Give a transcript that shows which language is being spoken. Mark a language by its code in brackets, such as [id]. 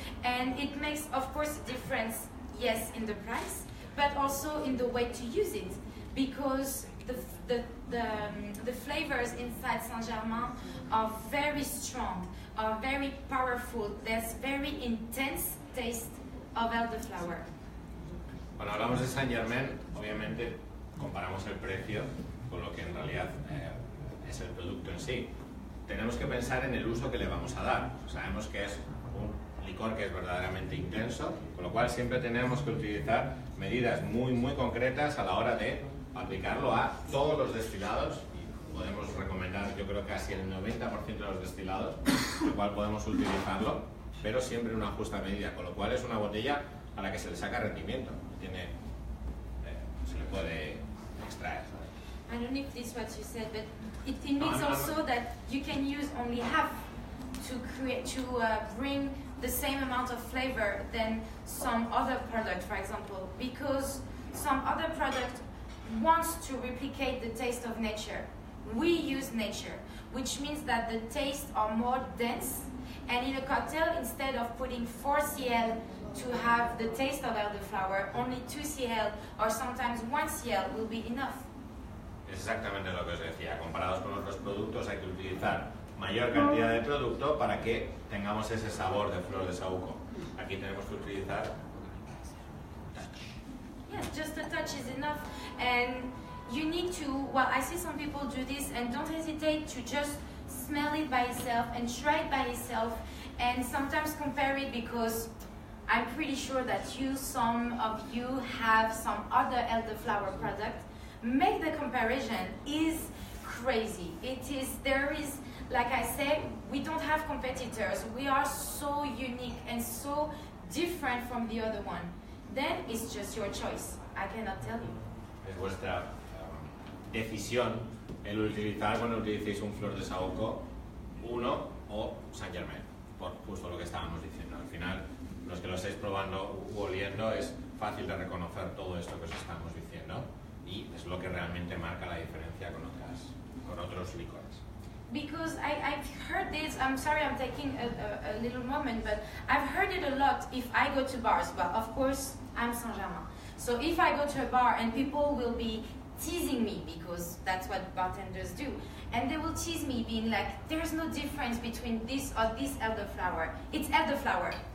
[en] And it makes, of course, a difference, yes, in the price, but also in the way to use it. Because the flavors inside Saint-Germain are very strong, are very powerful. There's very intense taste of elderflower. [es] Cuando hablamos de Saint-Germain, obviamente comparamos el precio con lo que en realidad es el producto en sí. Tenemos que pensar en el uso que le vamos a dar. Sabemos que es un licor que es verdaderamente intenso, con lo cual siempre tenemos que utilizar medidas muy concretas a la hora de aplicarlo a todos los destilados, y podemos recomendar, yo creo, casi el 90% de los destilados, con lo cual podemos utilizarlo, pero siempre en una justa medida, con lo cual es una botella a la que se le saca rendimiento, se le puede extraer. [en] I don't know if this is what you said, but it means also that you can use only half to bring the same amount of flavor than some other product, for example, because some other product wants to replicate the taste of nature. We use nature, which means that the tastes are more dense, and in a cocktail, instead of putting 4 cl to have the taste of elderflower, only 2 cl or sometimes 1 cl will be enough. [es] Es exactamente lo que os decía. Comparados con otros productos, hay que utilizar mayor cantidad de producto para que tengamos ese sabor de flor de saúco. Aquí tenemos que utilizar [en] Yes, just a touch is enough. And you need to, well, I see some people do this, and don't hesitate to just smell it by itself and try it by itself, and sometimes compare it, because I'm pretty sure that some of you have some other elderflower product. Make the comparison. Is crazy. There is, like I said, we don't have competitors. We are so unique and so different from the other one. Then it's just your choice. I cannot tell you. [es] Es vuestra decisión el utilizar, cuando utilicéis un flor de saúco, uno o Saint-Germain, por justo lo que estábamos diciendo. Al final, los que lo estáis probando u oliendo, es fácil de reconocer todo esto que os estamos diciendo, y es lo que realmente marca la diferencia con otros licores. [en] Because I've heard this, I'm sorry I'm taking a little moment, but I've heard it a lot if I go to bars. But of course, I'm Saint-Germain. So if I go to a bar and people will be teasing me, because that's what bartenders do, and they will tease me being like, there's no difference between this or this elderflower. It's elderflower.